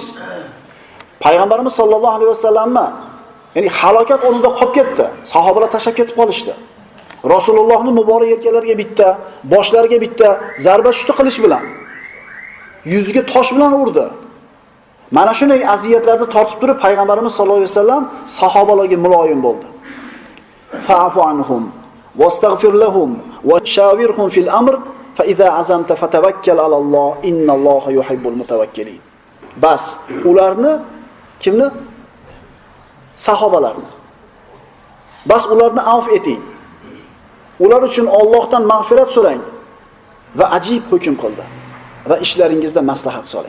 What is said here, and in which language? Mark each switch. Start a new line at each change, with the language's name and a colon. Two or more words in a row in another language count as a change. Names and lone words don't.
Uzbek: Payg'ambarimiz sollallohu alayhi vasallamni, ya'ni halokat o'rnida qolib ketdi. Sahobalar tashlab ketib qolishdi. Rasulullohning muborak yelkalariga bitta, boshlariga bitta zarba tushdi qilish bilan. Yuziga tosh bilan urdi. Mana shunday aziyatlarni tortib turib payg'ambarimiz sollallohu alayhi vasallam sahobalarga muloyim bo'ldi.
Arabic: فاعف عنهم واستغفر لهم وشاورهم في الأمر فإذا عزمت فتوكل على الله إن الله يحب المتوكلين.
Uzbek: Bas, ularni kimni? Sahobalarni. Bas ularni afv eting. Ular uchun Allohdan mag'firat so'rang va ajib hukm qildi va ishlaringizda maslahat so'rang.